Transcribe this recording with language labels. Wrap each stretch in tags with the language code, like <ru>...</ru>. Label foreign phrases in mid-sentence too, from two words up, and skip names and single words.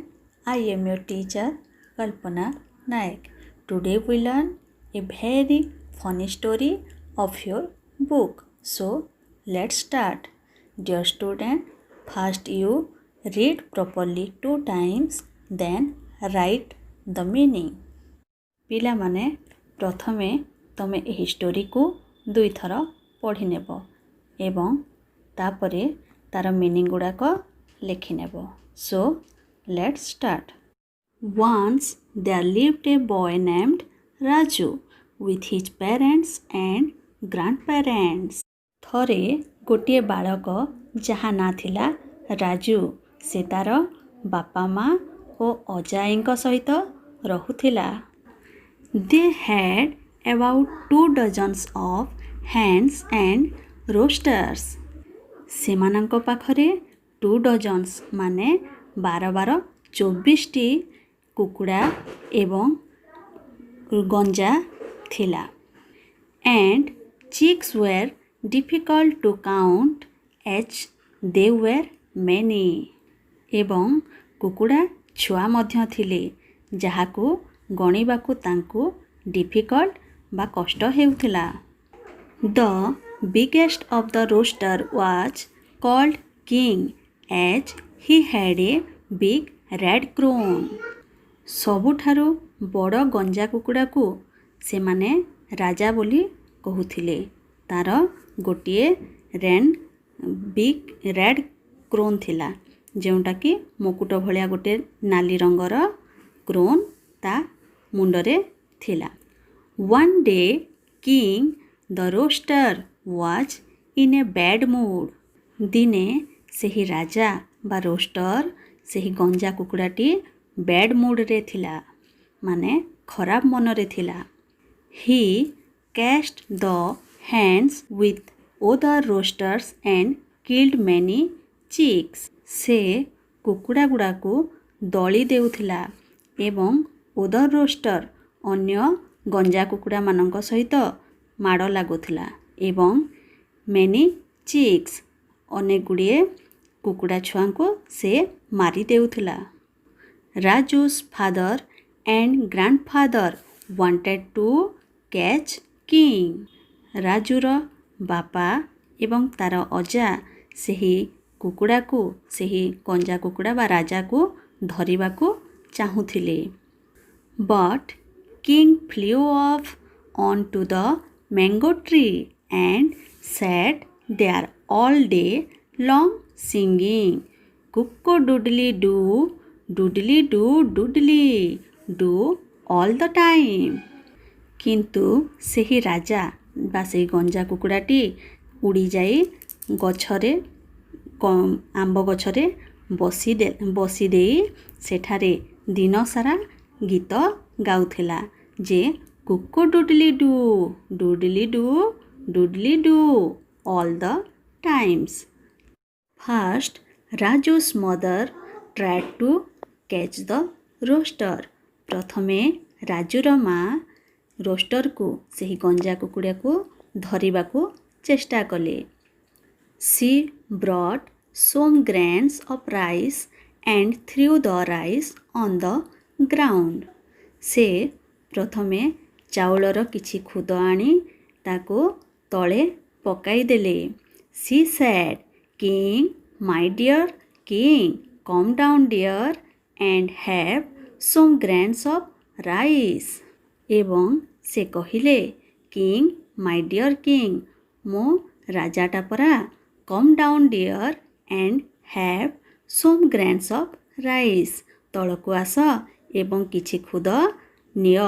<en>I am your teacher, Kalpana Naik. Today we learn a very funny story of your book. So, let's start. Dear student, first you read properly 2 times, then write the meaning.</en> <or>ପିଲାମାନେ ପ୍ରଥମେ ତମେ ଏହି ଷ୍ଟୋରିକୁ 2 ଥର ପଢ଼ି ନେବ ଏବଂ ତାପରେ ତାର ମିନିଂ ଗୁଡ଼ାକ ଲେଖିନେବ.</or> <en>So, let's start. Once there lived a boy named Raju with his parents and grandparents.</en> <or>ଥରେ ଗୋଟିଏ ବାଳକ ଯାହା ନାଁ ଥିଲା ରାଜୁ, ସେ ତାର ବାପା ମା ଓ ଅଜାଆଈଙ୍କ ସହିତ ରହୁଥିଲା.</or> <en>They had about 2 dozens of hens and roosters.</en> <or>ସେମାନଙ୍କ ପାଖରେ 2 dozens ମାନେ 24ଟି କୁକୁଡ଼ା ଏବଂ ଗଞ୍ଜା ଥିଲା.</or> <en>And chicks were difficult to count as they were many.</en> <or>ଏବଂ କୁକୁଡ଼ା ଛୁଆ ମଧ୍ୟ ଥିଲେ ଯାହାକୁ ଗଣିବାକୁ ତାଙ୍କୁ difficult ବା କଷ୍ଟ ହେଉଥିଲା.</or> <en>The biggest of the rooster was called King as he had a big red crown.</en> <or>ସବୁଠାରୁ ବଡ଼ ଗଞ୍ଜା କୁକୁଡ଼ାକୁ ସେମାନେ ରାଜା ବୋଲି କହୁଥିଲେ. ତାର ଗୋଟିଏ</or> <en>big red crown</en> <or>ଥିଲା ଯେଉଁଟାକି ମୁକୁଟ ଭଳିଆ ଗୋଟେ ନାଲି ରଙ୍ଗର କ୍ରୋନ୍ ତା ମୁଣ୍ଡରେ ଥିଲା.</or> <en>One day King the rooster was in a bad mood.</en> <or>ଦିନେ ସେହି ରାଜା ବା ରୋଷ୍ଟର ସେହି ଗଞ୍ଜା କୁକୁଡ଼ାଟି</or> <en>bad mood-ରେ</en> <or>ଥିଲା ମାନେ ଖରାପ ମନରେ ଥିଲା.</or> <en>He cast the hens with other roosters and killed many chicks.</en> <or>ସେ କୁକୁଡ଼ା ଗୁଡ଼ାକୁ ଦଳି ଦେଉଥିଲା ଏବଂ</or> <en>other rooster</en> <or>ଅନ୍ୟ ଗଞ୍ଜା କୁକୁଡ଼ାମାନଙ୍କ ସହିତ ମାଡ଼ ଲାଗୁଥିଲା ଏବଂ</or> <en>many chicks</en> <or>ଅନେକ ଗୁଡ଼ିଏ କୁକୁଡ଼ା ଛୁଆଙ୍କୁ ସେ ମାରି ଦେଉଥିଲା.</or> <en>Raju's father and grandfather wanted to catch King.</en> <or>ରାଜୁର ବାପା ଏବଂ ତାର ଅଜା ସେହି କୁକୁଡ଼ାକୁ ସେହି ଗଞ୍ଜା କୁକୁଡ଼ା ବା ରାଜାକୁ ଧରିବାକୁ ଚାହୁଁଥିଲେ.</or> <en>But King flew off onto the mango tree and sat there all day long singing cock-a-doodle-doo, doodly-doo, doodly-do all the time.</en> <or>କିନ୍ତୁ ସେହି ରାଜା ବା ସେହି ଗଞ୍ଜା କୁକୁଡ଼ାଟି ଉଡ଼ିଯାଇ ଗଛରେ ଆମ୍ବ ଗଛରେ ବସିଦେଇ ସେଠାରେ ଦିନସାରା ଗୀତ ଗାଉଥିଲା ଯେ</or> <en>cock-a-doodle-doo, doodly-doo, doodly-do all the times. First, Raju's mother tried to catch the rooster.</en> <or>ପ୍ରଥମେ ରାଜୁର ମା ରୋଷ୍ଟରକୁ ସେହି ଗଞ୍ଜା କୁକୁଡ଼ାକୁ ଧରିବାକୁ ଚେଷ୍ଟା କଲେ.</or> <en>She brought some grains of rice and threw the rice on the ground.</en> <or>ସେ ପ୍ରଥମେ ଚାଉଳର କିଛି ଖୁଦ ଆଣି ତାକୁ ତଳେ ପକାଇଦେଲେ.</or> <en>She said, King, my dear King, come down dear and have some grains of rice.</en> <or>ଏବଂ ସେ କହିଲେ,</or> <en>King, my dear King,</en> <or>ମୋ ରାଜାଟା ପରା,</or> <en>come down dear and have some grains of rice.</en> <or>ତଳକୁ ଆସ ଏବଂ କିଛି ଖୁଦ ନିଅ.</or>